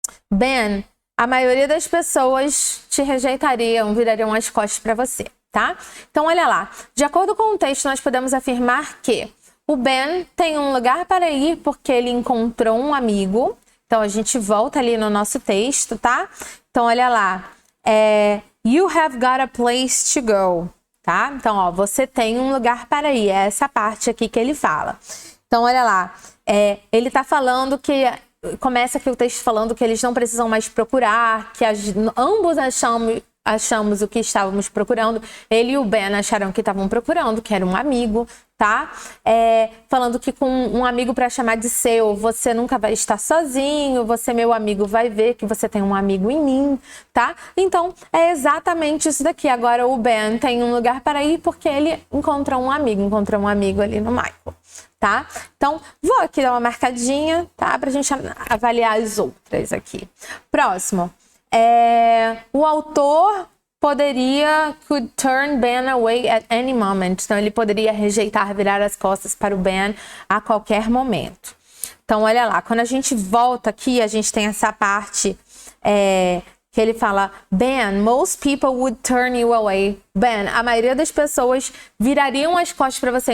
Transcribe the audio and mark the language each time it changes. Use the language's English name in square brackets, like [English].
[Portuguese] Ben, a maioria das pessoas te rejeitariam, virariam as costas para você, tá? Então, olha lá. De acordo com o texto, nós podemos afirmar que o Ben tem um lugar para ir porque ele encontrou um amigo. Então, a gente volta ali no nosso texto, tá? Então, olha lá. [English] You have got a place to go. [Portuguese] Tá? Então, ó, você tem um lugar para ir. É essa parte aqui que ele fala. Então, olha lá. Ele tá falando que... Começa aqui o texto falando que eles não precisam mais procurar, que ambos achamos o que estávamos procurando. Ele e o Ben acharam que estavam procurando, que era um amigo, tá? Falando que com um amigo para chamar de seu, você nunca vai estar sozinho, você, meu amigo, vai ver que você tem um amigo em mim, tá? Então, é exatamente isso daqui. Agora, o Ben tem um lugar para ir porque ele encontrou um amigo ali no Michael, tá? Então, vou aqui dar uma marcadinha, tá? Pra gente avaliar as outras aqui. Próximo. O autor [English] could turn Ben away at any moment. [Portuguese] Então, ele poderia rejeitar, virar as costas para o Ben a qualquer momento. Então, olha lá. Quando a gente volta aqui, a gente tem essa parte que ele fala, Ben, [English] most people would turn you away. [Portuguese] Ben, a maioria das pessoas virariam as costas para você.